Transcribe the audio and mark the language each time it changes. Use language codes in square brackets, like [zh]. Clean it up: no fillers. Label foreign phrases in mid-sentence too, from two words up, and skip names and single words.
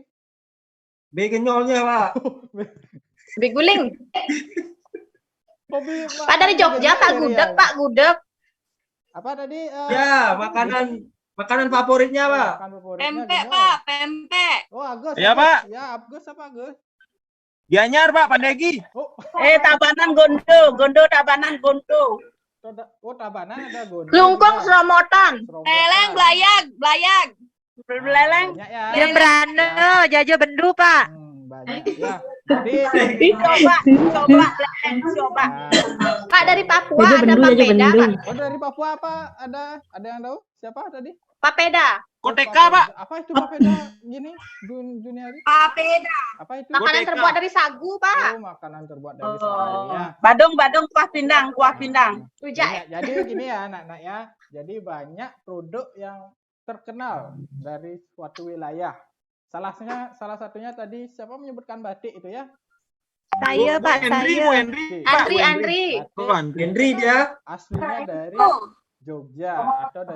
[id] Begenyolnya, Pak. Biguling. Hobi Pak dari Jogja, Pak Gudeg, Pak Gudeg. Apa tadi? Ya, makanan favoritnya, Pak. Makan favoritnya Pempek, gimana? Pak, pempek. Oh, Agus. Iya, Agus. Pak. Ya, Agus apa Agus? Gianyar, Pak, Pandegi. Oh, Tabanan Gondo, Tabanan Gondo. Tabanan ada Gondo. Lungkung juga. Seromotan. Serobotan. Leleng, belayag. Beleleng. Banyak ya. Ya berana, jajo bendu Pak. Banyak ya. Jadi Coba. nah, Pak dari Papua ada Papeda, Pak. oh dari Papua apa? Ada yang tahu? Siapa tadi? Papeda. Koteka, Pak. Apa itu papeda gini? Juniari? Papeda. Apa itu? Makanan Koteka. terbuat dari sagu, Pak. Oh, makanan terbuat dari sagu ya. Badung, kuah pindang. Rujak. Jadi gini ya anak-anak ya. Jadi banyak produk yang terkenal dari suatu wilayah. Salah satunya tadi siapa menyebutkan batik itu ya? Saya Pak, Henry, saya. Bu Henry. Andri. Batik Henry dia. aslinya dari Jogja atau dari